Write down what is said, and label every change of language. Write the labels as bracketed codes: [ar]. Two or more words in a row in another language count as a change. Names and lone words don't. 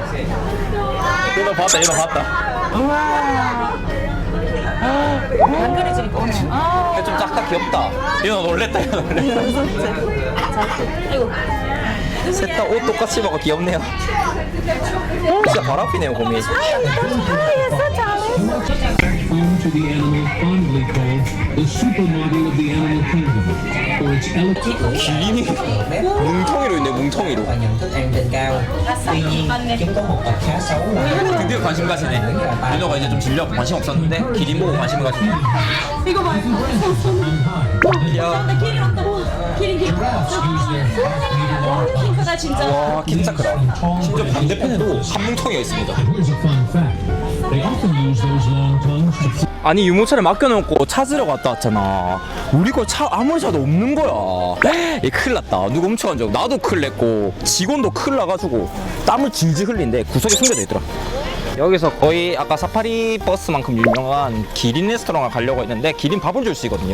[ko] 얘도 봤다. 안 그려지니까 오네. 근데 좀 작다 귀엽다. 얘도 놀랬다. 아이고. 셋 다 옷 똑같이 입어가 귀엽네요. 진짜 바로 앞이네요 곰이. [en] Home to the animal fondly called the supermodel of the animal kingdom for its elegant [ko] 기린이 뭉텅이로 있네 뭉텅이로. [vi] và nhận thức ăn trên cao. Tuy nhiên, chúng có một tật khá xấu là [ko] 드디어 관심 가시네. 민호가 이제 좀 질려 관심 없었는데 기린 보고 관심 가시네. 이거 봐. 야, 크다 진짜. 와 진짜 크다. 심지어 반대편에도 한 뭉텅이가 있습니다. [en] here's a fun fact. They often use those long tongues to [ko] 아니 유모차를 맡겨놓고 찾으러 갔다 왔잖아. 우리 거 차 아무리 차도 없는 거야. 이 큰일 났다. 누가 훔쳐간 줄 알고. 나도 큰일 냈고 직원도 큰일 나가지고 땀을 질질 흘린데 구석에 숨겨져 있더라. 여기서 거의 아까 사파리 버스만큼 유명한 기린 레스토랑을 가려고 했는데 기린 밥을 줄 수 있거든요.